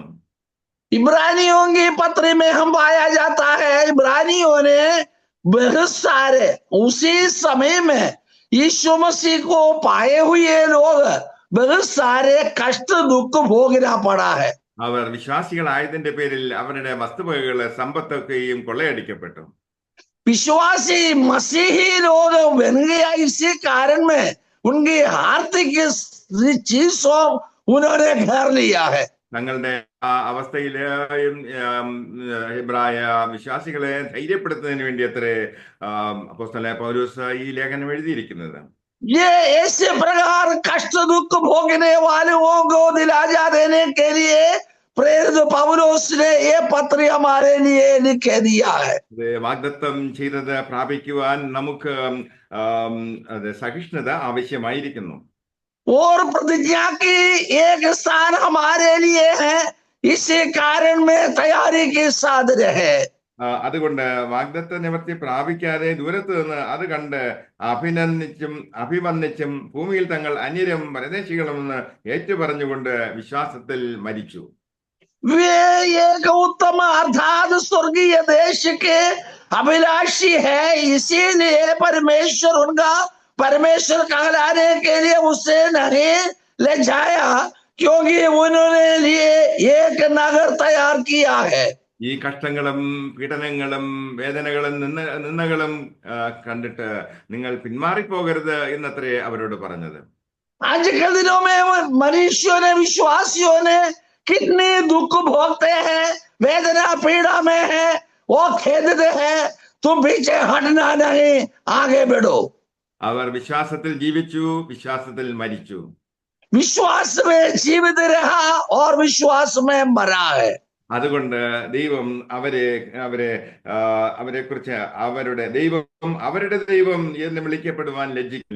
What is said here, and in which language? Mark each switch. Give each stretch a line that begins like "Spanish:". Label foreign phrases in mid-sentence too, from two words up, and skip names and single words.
Hindi: इब्रानियों की पत्री में हम पाया जाता है, इब्रानियों ने बहुत सारे उसी समय में यीशु मसीह को पाए हुए लोग बहुत सारे कष्ट दुख भोगना पड़ा है।
Malayalam: അവർ വിശ്വാസികളായതിന്റെ പേരിൽ അവരുടെ വസ്തുവകകള്, സമ്പത്തൊക്കെയും കൊള്ളയടിക്കപ്പെട്ടു.
Hindi: विश्वासी मसीही लोग बन गया, इसी कारण में उनकी आर्थिक चीजों उन्होंने घेर लिया है।
Malayalam: തങ്ങളുടെ ആ അവസ്ഥയില് ഹെബ്രായ വിശ്വാസികളെ ധൈര്യപ്പെടുത്തുന്നതിന് വേണ്ടി അത്രേ അപ്പോസ്തലനായ പൗലോസ് ഈ ലേഖനം എഴുതിയിരിക്കുന്നത്.
Hindi: ये ऐसे प्रकार कष्ट दुख भोगने वालों को दिलासा देने के लिए प्रेरित पौलुस ने ये पत्र हमारे लिए लिख दिया है।
Malayalam: വാഗ്ദത്തം ചെയ്തത് പ്രാപിക്കുവാൻ നമുക്ക് സഹിഷ്ണുത ആവശ്യമായിരിക്കുന്നു.
Hindi: और प्रतिज्ञा की एक स्थान हमारे लिए है, इसी कारण में तैयारी के साथ रहे।
Malayalam: അതുകൊണ്ട് വാഗ്ദത്ത നിവർത്തി പ്രാപിക്കാതെ ദൂരത്ത് നിന്ന് അത് കണ്ട് അഭിവന്ദിച്ചും ഭൂമിയിൽ തങ്ങൾ അന്യരും പരദേശികളുമെന്ന് ഏറ്റുപറഞ്ഞുകൊണ്ട് വിശ്വാസത്തിൽ മരിച്ചു.
Hindi: वे एक उत्तम अर्थात स्वर्गीय देश के अभिलाषी है, इसीलिए परमेश्वर उनका परमेश्वर कहलाने के लिए उसे नहीं ले जाया, क्योंकि उन्होंने लिए एक नगर तैयार किया है।
Malayalam: ഈ കഷ്ടങ്ങളും പീഡനങ്ങളും വേദനകളും നിന്ദകളും കണ്ടിട്ട് നിങ്ങൾ പിന്മാറിപ്പോകരുത് എന്നത്രേ അവരോട് പറഞ്ഞത്.
Hindi: आजकल दिनों में मनुष्यों ने, विश्वासियों ने कितने दुख भोगते हैं, वेदना पीड़ा में है, वो खेदते हैं, तुम पीछे हटना नहीं, आगे बढ़ो।
Malayalam: അവർ വിശ്വാസത്തിൽ ജീവിച്ചു, വിശ്വാസത്തിൽ മരിച്ചു.
Hindi: विश्वास में जीवित रहा और विश्वास में मरा है।
Malayalam: അതുകൊണ്ട് ദൈവം അവരെ കുറിച്ച് അവരുടെ ദൈവം എന്ന് വിളിക്കപ്പെടുവാൻ ലജ്ജിക്കില്ല.